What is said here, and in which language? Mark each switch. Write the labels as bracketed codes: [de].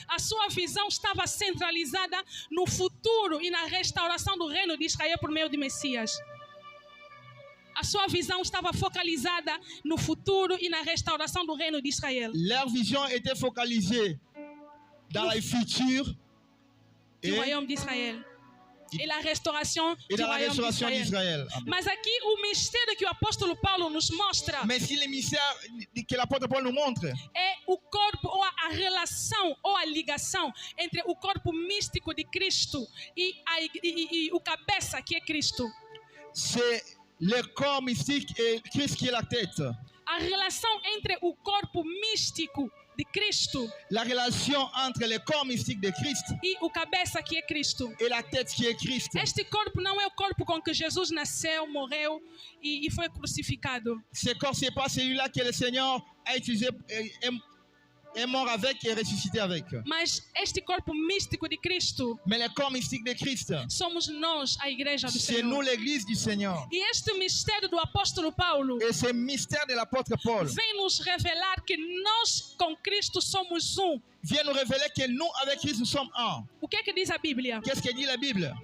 [pt] A sua visão estava centralizada no futuro e na restauração do reino de Israel por meio de Messias. A sua visão estava focalizada no futuro e na restauração do reino de Israel. [fr] Leur vision était focalisée dans le futur [pt] Do [fr] royaume [pt] de Israel. E na restauração [fr] et dans la royaume de restauration Israel. d'Israël. Amen. [pt] Mas aqui o mistério que o apóstolo Paulo nos mostra [fr] Mais si le mystère que l'apôtre Paul nous montre, [pt] é o corpo ou a relação ou a ligação entre o corpo místico de Cristo e o cabeça que é Cristo. [fr] c'est le corps mystique et Christ qui est la tête. [pt] A relação entre o corpo místico de Cristo [fr] La relation entre le corps mystique de Christ [pt] e o cabeça que é Cristo. [fr] et la tête qui est Christ. [pt] Este corpo não é o corpo com que Jesus nasceu, morreu e foi crucificado. [fr] Ce corps, ce n'est pas celui-là que le Seigneur a utilisé, est mort avec et ressuscité avec. [pt] Mas este corpo místico de Cristo [fr] Mais le corps mystique de Christ, [pt] somos nós, a igreja do [fr] c'est nous l'église du Seigneur. [pt] E este mistério do apóstolo Paulo [fr] Et ce mystère de l'apôtre Paul [pt] vem nos revelar que nós com Cristo somos um. [fr] vient nous révéler que nous, avec Christ, nous sommes un. [pt] O que é que diz a Bíblia? [fr] Qu'est-ce que dit la Bible?